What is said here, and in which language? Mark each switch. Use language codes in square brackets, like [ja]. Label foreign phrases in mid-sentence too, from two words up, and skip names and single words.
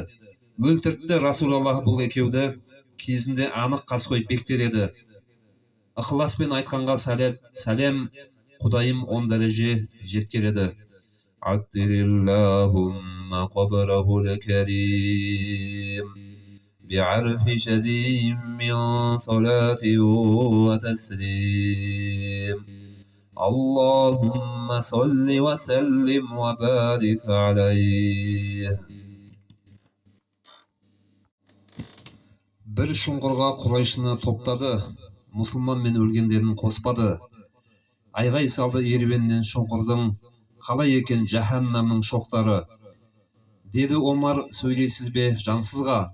[kk] Өлтіртті Расулаллах бұл екеуді, кезінде анық қасқой бектер еді. Ықыласпен айтқанға сәлем, Құдайым 10 дәреже жеткереді. [ar] عطر اللهم قبره الكريم بعرف شديد من صلاة وتسليم اللهم صل وسلم وبارك عليه. [kk] Бір шұңқырға Құрайшыны топтады, мұсылман мен өлгендерін қоспады. Айғай салды еруеннен шұңқырдың, қалай екен жаһаннамның шоқтары. Деді Омар, сөйлейсіз бе жансызға?